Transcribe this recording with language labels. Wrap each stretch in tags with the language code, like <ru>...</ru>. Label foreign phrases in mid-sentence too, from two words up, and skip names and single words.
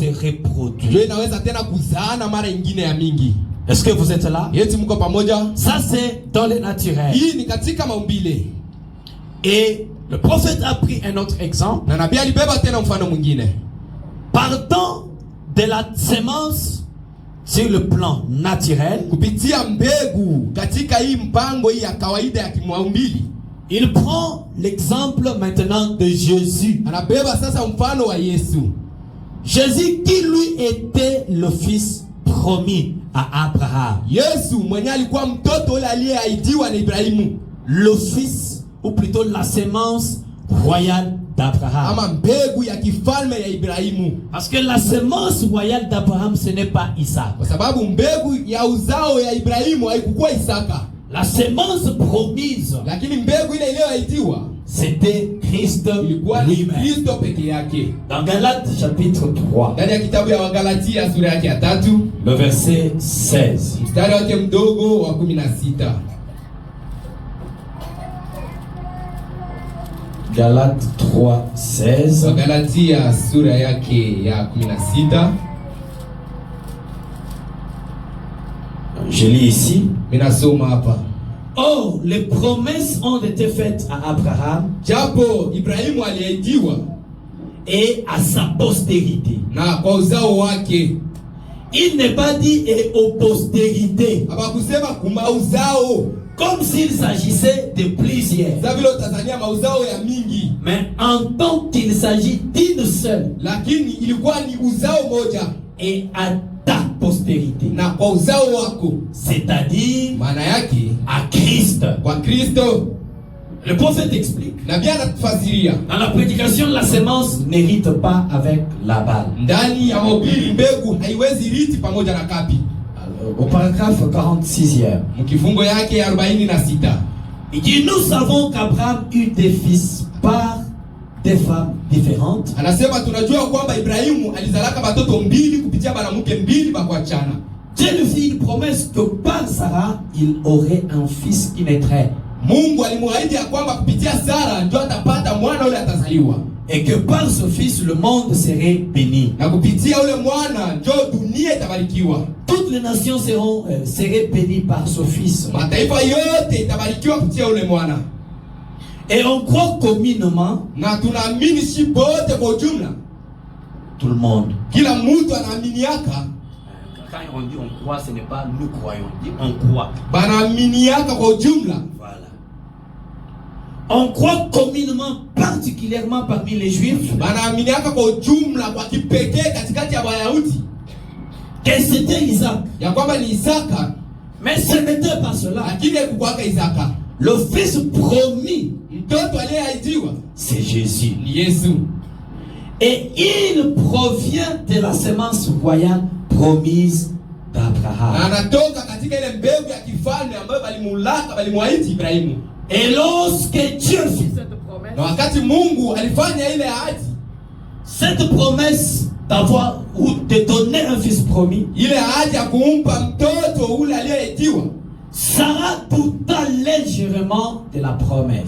<sw>ndio</sw> <fr>reproduire.</fr> <sw>inaweza tena kuzaana mara ingine ya mingi.</sw> <fr>Est-ce que vous êtes là?</fr> <sw>Yeti mko pamoja?</sw> <fr>Ça c'est dans le naturel.</fr> <sw>Hii ni katika maumbile.</sw> <fr>Et le prophète a pris un autre exemple.</fr> <sw>Na nabii alibeba tena mfano mwingine.</sw> <fr>Partant de la semence sur le plan naturel,</fr> <sw>Kupitia mbegu katika hii mpango hii ya kawaida ya kimaumbili,</sw> <fr>il prend l'exemple maintenant de Jésus.</fr> <sw>anabeba sasa mfano wa Yesu.</sw> <fr>Jésus qui lui était le fils promis à Abraham.</fr> <sw>Yesu mwenye alikuwa mtoto ule aliyeahidiwa na Ibrahimu,</sw> <fr>Le fils, ou plutôt la semence royale d'Abraham.</fr> <sw>ama mbegu ya kifalme ya Ibrahimu.</sw> <fr>Parce que la semence royale d'Abraham, ce n'est pas Isaac.</fr> <sw>Kwa sababu mbegu ya uzao ya Ibrahimu haikuwa Isaka,</sw> <fr>La semence promise,</fr> <sw>lakini mbegu ile iliyoahidiwa</sw> <fr>c'était Christ</fr> <sw>ilikuwa ni</sw> <fr>lui-même.</fr> <sw>Kristo peke yake.</sw> <fr>Dans Galates chapitre 3,</fr> <sw>Ndani ya kitabu ya Wagalatia sura yake ya 3</sw> <fr>le verset 16.</fr> <sw>mstari wake mdogo wa 16.</sw> <fr>Galates 3, 16.</fr> <sw>Wagalatia sura yake ya 16.</sw> <fr>Je lis ici.</fr> <sw>Minasoma hapa.</sw> <fr>Or, les promesses ont été faites à Abraham</fr> <sw>Japo Ibrahimu aliahidiwa</sw> <fr>et à sa postérité.</fr> <sw>na kwa uzao wake,</sw> <fr>Il n'est pas dit et aux postérités,</fr> <sw>hapakusema kuma uzao</sw> <fr>comme s'il s'agissait de plusieurs.</fr> <sw>za vile Tanzania mauzao ya mingi,</sw> <fr>Mais en tant qu'il s'agit d'une seule,</fr> <sw>lakini ilikuwa ni uzao moja</sw> <fr>et à ta postérité,</fr> <sw>na kwa uzao wako,</sw> <fr>c'est-à-dire</fr> <sw>maana yake</sw> <fr>à Christ.</fr> <sw>kwa Kristo.</sw> <fr>Le prophète explique.</fr> <sw>Nabii anatufasiria</sw> <fr>Dans la prédication, la semence n'hérite pas avec la balle.</fr> <sw>ndani ya mahubiri, mbegu haiwezi riti pamoja na kapi.</sw> <fr>Au paragraphe 46e,</fr> <sw>Mkifungo yake ya 46</sw> <fr>il dit, nous savons qu'Abraham eut des fils par des femmes différentes.</fr> <sw>anasema tunajua kwamba Ibrahimu alizalaka batoto mbili kupitia banamuke mbili bakuachana.</sw> <fr>Dieu lui fit une promesse que par Sarah, il aurait un fils qui naîtrait.</fr> <sw>Mungu alimuahidi ya kwamba kupitia Sara ndio atapata mwana ule atazaliwa,</sw> <fr>Et que par ce fils, le monde serait béni.</fr> <sw>na kupitia ule mwana ndio dunia itabarikiwa.</sw> <fr>Toutes les nations seraient bénies par ce fils.</fr> <sw>Mataifa yote itabarikiwa kupitia ule mwana.</sw> <fr>Et on croit communément,</fr> <sw>Na tunaamini si bote kwa ujumla,</sw> <fr>tout le monde.</fr> <sw>kila mtu anaaminiaka,</sw> <fr>Quand on dit on croit, ce n'est pas nous croyons, on dit on croit.</fr> <sw>banaaminiaka kwa ujumla.</sw> <fr>Voilà. On croit communément, particulièrement parmi les Juifs,</fr> <sw>Banaaminiaka kwa ujumla kwa kipekee katikati ya Wayahudi</sw> <fr>que c'était Isaac.</fr> <sw>ya kwamba ni Isaka,</sw> <fr>Mais ce n'était pas cela.</fr> <sw>lakini haikuwaka Isaka.</sw> <fr>Le fils promis,</fr> <sw>Mtoto aliyeahidiwa</sw> <fr>c'est Jésus.</fr> <sw>ni Yesu,</sw> <fr>Et il provient de la semence royale promise d'Abraham.</fr> <sw>Na anatoka katika ile mbegu ya kifalme ambayo walimwahidi Ibrahimu.</sw> <fr>Et lorsque Dieu fit cette</fr> <sw>Na</sw> <fr>promesse,</fr> <sw>wakati Mungu alifanya ile ahadi,</sw> <fr>cette promesse d'avoir ou de donner un fils promis,</fr> <sw>ile ahadi ya kumpa mtoto ule aliyeitiwa,</sw> <fr>Sarah douta légèrement de la promesse.</fr>